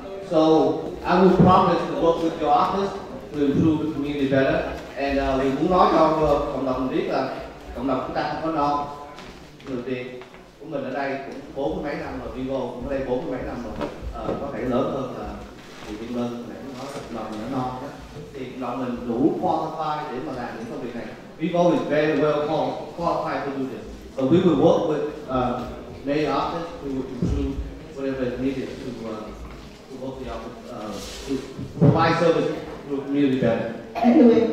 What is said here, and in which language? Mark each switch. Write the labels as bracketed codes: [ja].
[en] So I will promise to work with your office to improve the community better. And we [vi] muốn nói cho cộng đồng biết là cộng đồng chúng ta không có non. Người Việt của mình ở đây cũng 40 mấy năm rồi, Vivo cũng ở đây 40 mấy năm rồi, có thể lớn hơn là thì Việt Nam này cũng nói cộng đồng nó non đó. Thì cộng đồng mình đủ qualified để mà làm những công việc này. [en] Vivo is very well qualified to do this. So we will work with Mayor office to improve whatever is needed to work the office to provide service to the community better. Thank you.